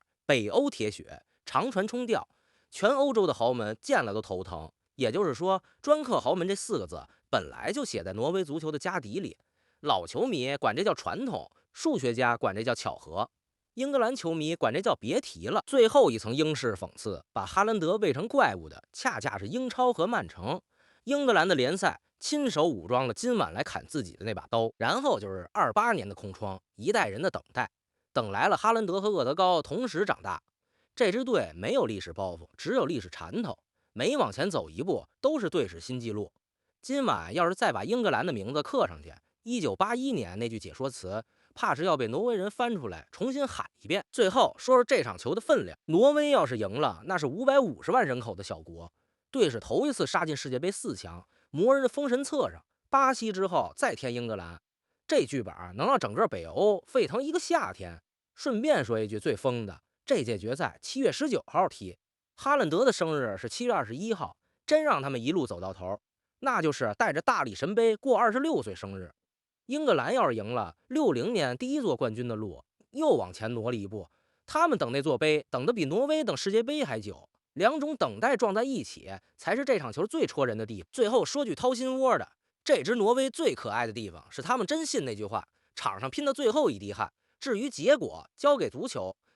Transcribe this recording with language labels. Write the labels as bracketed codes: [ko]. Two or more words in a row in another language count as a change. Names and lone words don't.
[zh] 北歐鐵血，長傳衝吊，全歐洲的豪門見了都頭疼。也就是說，專克豪門這4個字本來就寫在挪威足球的家底裡。老球迷管這叫傳統，數學家管這叫巧合。英格蘭球迷管這叫別提了。最後一層英式諷刺，把哈蘭德餵成怪物的，恰恰是英超和曼城。英格蘭的聯賽親手武裝了今晚來砍自己的那把刀，然後就是28年的空窗，一代人的等待，等來了哈蘭德和厄德高同時長大。這支隊沒有歷史包袱，只有歷史饞頭，每往前走一步都是隊史新紀錄。今晚要是再把英格蘭的名字刻上去，1981年那句解說詞怕是要被挪威人翻出來重新喊一遍。最後說說這場球的分量，挪威要是贏了，那是550萬人口的小國，队是頭一次杀进世界杯4强，魔人的封神冊上，巴西之後再添英格蘭，這劇本能讓整個北歐沸騰一個夏天。順便說一句最瘋的，這屆決賽7月19號踢，哈蘭德的生日是7月21號，真讓他們一路走到頭，那就是帶着大力神杯過26歲生日。英格蘭要是贏了，60年第一座冠軍的路又往前挪了一步。他們等那座杯等得比挪威等世界杯還久，2種等待撞在一起，才是這場球最戳人的地方。最後說句掏心窩的，這支挪威最可愛的地方是他們真信那句話，場上拼到最後一滴汗，至於結果交給足球。